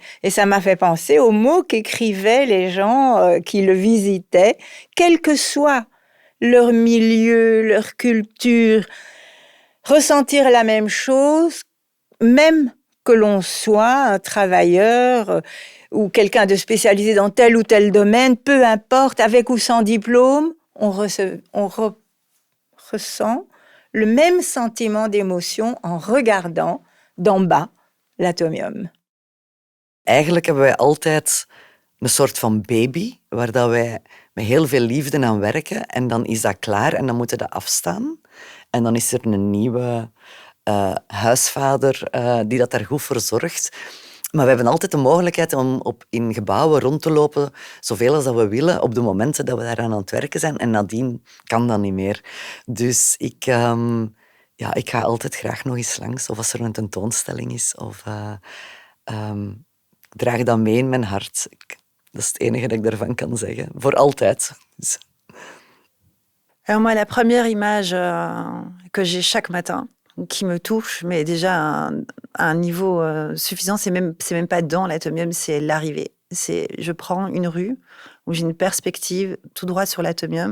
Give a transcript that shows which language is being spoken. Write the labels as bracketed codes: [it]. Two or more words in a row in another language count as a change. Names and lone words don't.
[fr] Et ça m'a fait penser aux mots qu'écrivaient les gens qui le visitaient, quel que soit leur milieu, leur culture, ressentir la même chose, même que l'on soit un travailleur... ou quelqu'un de spécialisé dans tel ou tel domaine, peu importe, avec ou sans diplôme, on ressent le même sentiment d'émotion en regardant d'en bas l'atomium. [nl] Eigenlijk hebben wij altijd een soort van baby, waar dat wij met heel veel liefde aan werken. En dan is dat klaar en dan moeten we dat afstaan. En dan is er een nieuwe huisvader die dat daar goed voor zorgt. Maar we hebben altijd de mogelijkheid om in gebouwen rond te lopen, zoveel als dat we willen, op de momenten dat we daaraan aan het werken zijn. En nadien kan dat niet meer. Dus ik ga altijd graag nog eens langs. Of als er een tentoonstelling is. Of ik draag dat mee in mijn hart. Dat is het enige dat ik daarvan kan zeggen. Voor altijd. Dus. [fr] Alors moi, la première image que j'ai chaque matin, qui me touche, mais déjà à un niveau suffisant, c'est même pas dans l'atomium, c'est l'arrivée. Je prends une rue où j'ai une perspective tout droit sur l'atomium.